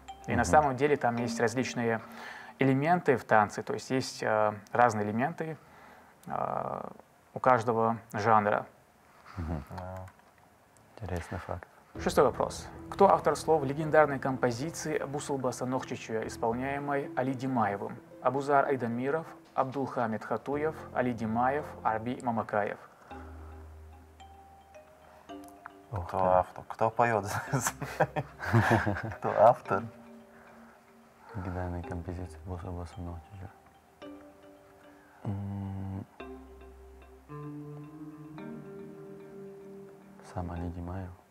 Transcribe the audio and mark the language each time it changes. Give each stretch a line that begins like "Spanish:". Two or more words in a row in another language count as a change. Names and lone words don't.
Russian: И на самом деле там есть различные элементы в танце, то есть есть разные элементы у каждого жанра. Интересный факт. Шестой вопрос. Кто автор слов легендарной композиции «Бусулба Санох Чечуя», исполняемой Али Димаевым? Абузар Айдамиров, Абдулхамид Хатуев, Али Димаев, Арби Мамакаев. Ух Кто ты. автор? Кто поет? Кто автор? Легендарная композиция Бусулба Санох Чечуя. Сам Али Димаев.